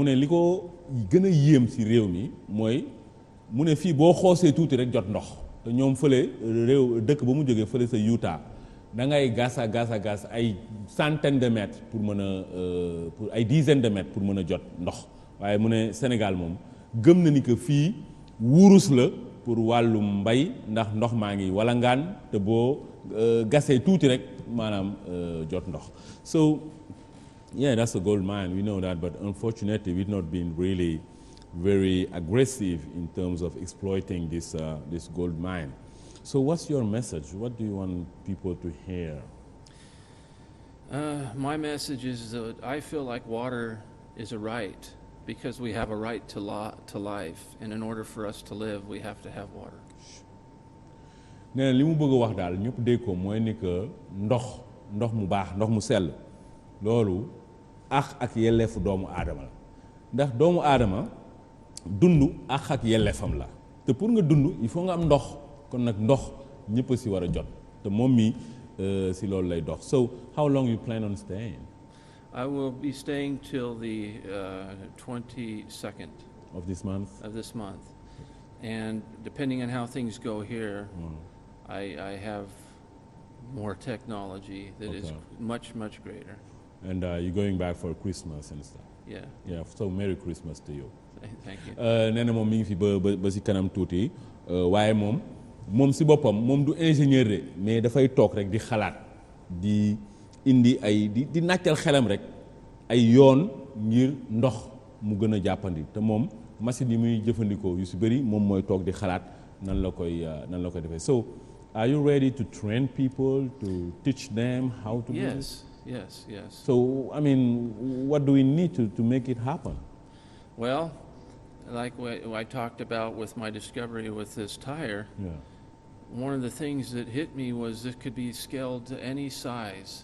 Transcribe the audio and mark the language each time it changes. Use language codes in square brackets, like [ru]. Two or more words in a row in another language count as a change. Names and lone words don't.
[wo] ne li ko gën a yéem ci réew mi mooy mu ne fii boo xoosee tuuti rek jot ndox te ñoom fële réew dëkk ba mu jógee fële sa Utah da ngay gas ay [fr] centaines de mètres [wo] pour mën a pour ay [fr] dizaines de mètres [wo] pour mën a jot ndox waaye mu ne Sénégal moom gëm na ni que fii wurus la pour wàllum mbay ndax ndox maa ngi walangaan te boo gasee tuuti rek maanaam jot ndox. [en] So yeah, that's a gold mine, we know that, but unfortunately we've not been really very aggressive in terms of exploiting this gold mine. So what's your message? What do you want people to hear? My message is that I feel like water is a right because we have a right to life, and in order for us to live, we have to have water. [wo] nee na li mu bëgg a wax daal ñëpp dégg ko mooy ni que ndox mu baax ndox mu sell loolu ak yelleefu doomu aadama la ndax doomu aadama dund ak yelleefam la te pour nga dund [fr] il faut [wo] nga am ndox kon nag ndox ñëpp si war a jot te moom mi si loolu lay dox. [en] So how long you plan on staying? I will be staying till the 22nd of this month. And depending on how things go here, I have more technology that is much, much greater. And you're going back for Christmas and stuff. Yeah. Yeah, so Merry Christmas to you. Thank you. [wo] nee na moom mi ngi fi ba si kanam tuuti waaye moom si boppam moom du [fr] ingénieur de mais [wo] dafay toog rek di xalaat di indi ay di nàccal xelam rek ay yoon ngir ndox mu gën a jàppandi te moom machine yi muy jëfandikoo yu si bëri moom mooy toog di xalaat nan la koy defee. [en] So are you ready to train people, to teach them how to do this? Yes. So I mean, what do we need to make it happen? Well, like what I talked about with my discovery with this tire, one of the things that hit me was it could be scaled to any size.